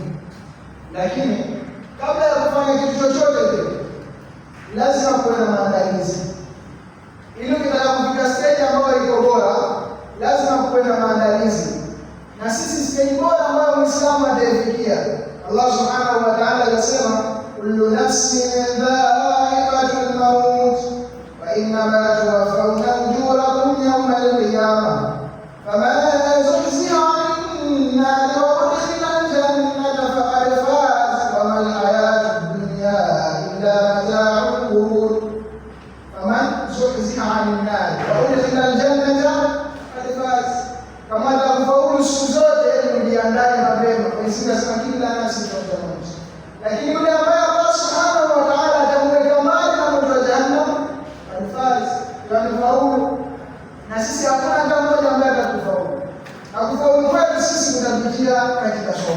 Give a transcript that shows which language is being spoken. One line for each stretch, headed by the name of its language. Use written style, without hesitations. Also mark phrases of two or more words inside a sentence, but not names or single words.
Swahili: Lakini kabla ya kufanya kitu chochote kile, lazima kuwe na maandalizi. Ili ukitaka kufika stage ambayo iko bora, lazima kuwe na maandalizi. Na sisi stage bora ambayo Muislamu atafikia,
Arabic: الله سبحانه وتعالى anasema كل نفس ذائقة الموت وإنما توفون أجوركم يوم القيامة فمن زحزح عن النار وأدخل الجنة فقد فاز وما الحياة الدنيا إلا متاع الغرور. فمن زحزح عن النار وأدخل الجنة فقد فاز,
Swahili: kama atakufaulu siku zote mjiandae mapema, kwa sababu kila nafsi itakufa. Lakini yule ambaye
Arabic: الله سبحانه وتعالى
Swahili: atamweka mbali na moto wa jahannam, alfaz yanafaulu. Na sisi hakuna hata mmoja ambaye atakufaulu. Na kufaulu kwetu sisi kunapitia katika somo.